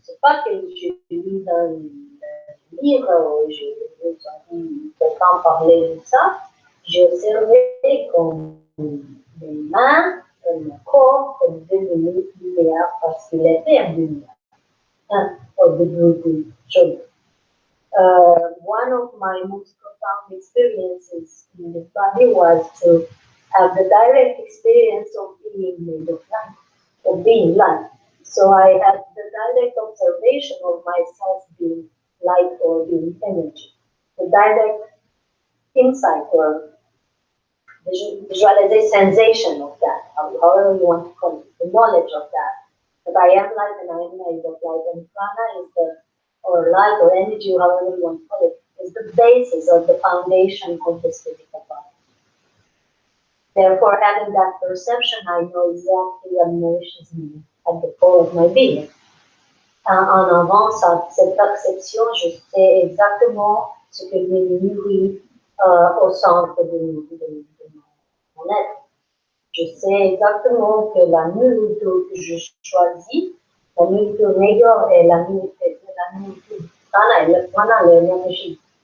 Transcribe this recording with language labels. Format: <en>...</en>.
<fr>C'est pas que je lis dans le livre ou j'ai entendu quelqu'un parler de ça. J'ai observé comme mes mains et mon corps sont devenus lumière parce qu'il était en lumière. Au début de chose.</fr> <en>One of my most profound experiences in this body was to have the direct experience of being made of light, of being light. So I had the direct observation of myself being light or being energy. The direct insight or visualization, sensation of that, however you want to call it, the knowledge of that. That I am light and I am made of light, and prana is the, or light or energy, however you want to call it, is the basis or the foundation of this physical body. Therefore, having that perception, I know exactly what nourishes me at the core of my being.</en> <fr>En avant cette perception, je sais exactement ce que me nourrit au centre de mon être. Je sais exactement que la nourriture que je choisis, la nourriture meilleure est la nourriture prana, et le prana, l'énergie.</fr>